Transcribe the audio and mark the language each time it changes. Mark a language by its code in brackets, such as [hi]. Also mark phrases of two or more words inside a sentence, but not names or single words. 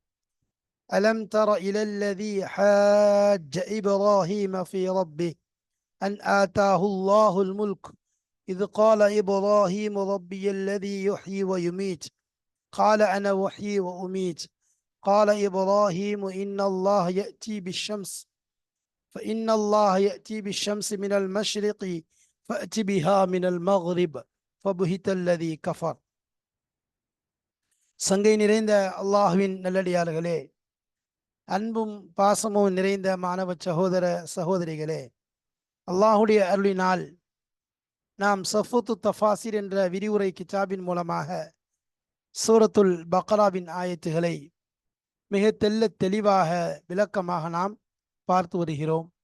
[ar] ألم تر إلى الذي حاج إبراهيم في ربه أن آتاه الله الملك إذ قال إبراهيم ربي الذي يحيي ويميت قال أنا أحيي وأميت قال إبراهيم فإن الله يأتي بالشمس من المشرق فأت بها من المغرب فبهت الذي كفر. [ta] சங்கை நிறைந்த அல்லாஹ்வின் நல்லடியார்களே, அன்பும் பாசமும் நிறைந்த மாணவ சகோதர சகோதரிகளே, அல்லாஹுடைய அருளினால் நாம் சஃபுத்து தஃபாசிர் என்ற விரிவுரை கிதாபின் மூலமாக சூரத்துல் பக்ராவின் ஆயத்துகளை மிக தெளிவாக விளக்கமாக நாம் பார்த்து வருகிறோம்.